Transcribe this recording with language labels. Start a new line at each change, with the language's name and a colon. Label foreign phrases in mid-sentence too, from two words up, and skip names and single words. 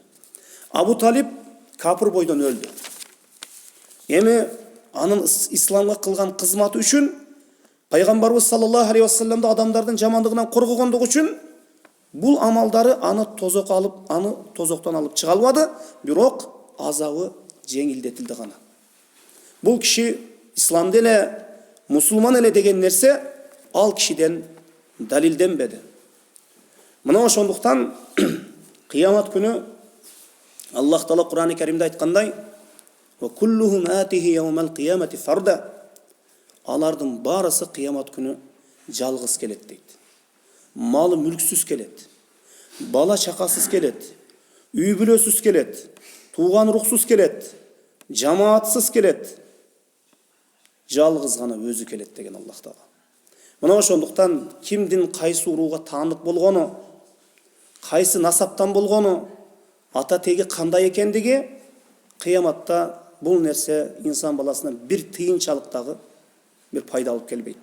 Kyrgyz: Абу Талиб капыр бойдон өлдү. Эми анын исламга кылган кызматы үчүн пайгамбарыбыз
Arabic: صلى الله عليه وسلم
Kyrgyz: адамдардын жамандыгынан коргогондугу үчүн бул амалдары аны тозоктон алып чыга албады, бирок азабы жеңилдетилди гана. Бул киши исламда эле, мусулман эле деген нерсе ал кишиден далилденбеди. Мына ошондуктан кыямат күнү Аллах Таала Кур'ан-ы Каримде айткандай:
Arabic: "وكلهم آتيه يوم القيامة فردا."
Kyrgyz: Алардын барысы кыямат күнү жалгыз келет дейт. Малы мүлксүз келет. Бала чакасыз келет. Үй бүлөсүз келет. Тууган уруксуз келет. Жамаатсыз келет. Жалгыз гана өзү келет деген Аллах Таала. Мына ошондуктан кимдин кайсы урууга таандык болгону, кайсы насаптан болгону, ата теги кандай экендиги кыяматта бул нерсе инсан баласына бир тыйынчалыктагы бир пайда алып келбейт.